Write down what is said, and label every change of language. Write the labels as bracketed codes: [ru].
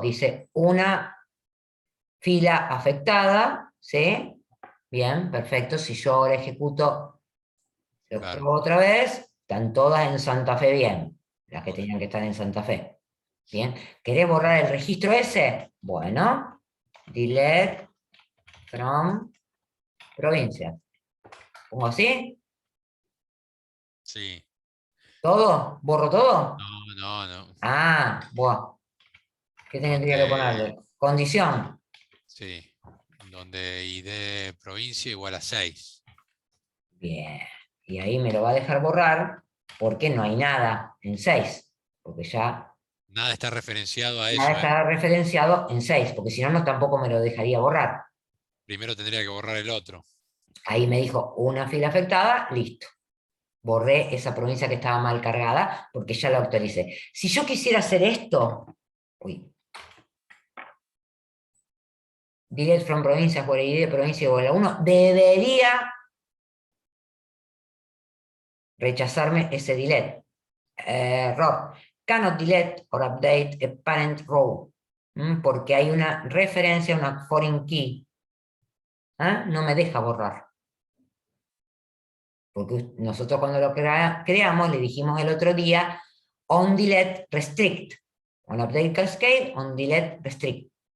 [es] Dice una fila afectada, ¿sí? Bien, perfecto. Si yo ahora ejecuto, lo claro. pruebo otra vez, están todas en Santa Fe bien, las que Ok. tenían que estar en Santa Fe. Bien, ¿querés borrar el registro ese? Bueno, [en] delete from [es] provincia. ¿Pongo así? Sí. ¿Todo? ¿Borro todo? No, no, no. Ah, buah. ¿Qué tendría que Donde, ponerle? Condición. sí. Donde ID provincia igual a 6. Bien. Y ahí me lo va a dejar borrar porque no hay nada en 6. Porque ya Nada está referenciado a eso, ¿eh? está referenciado en 6. Porque si no, no tampoco me lo dejaría borrar. Primero tendría que borrar el otro. Ahí me dijo una fila afectada, listo. Borré esa provincia que estaba mal cargada porque ya la actualicé. Si yo quisiera hacer esto, uy, [en] delete from [es] provincia, por ID de provincia igual a 1, debería rechazarme ese delete. Error. [en] Cannot delete or update a parent row. [es] Porque hay una referencia, una foreign key. No me deja borrar. Porque nosotros cuando lo creamos, le dijimos el otro día, [en] on delete restrict. On update cascade, on delete restrict.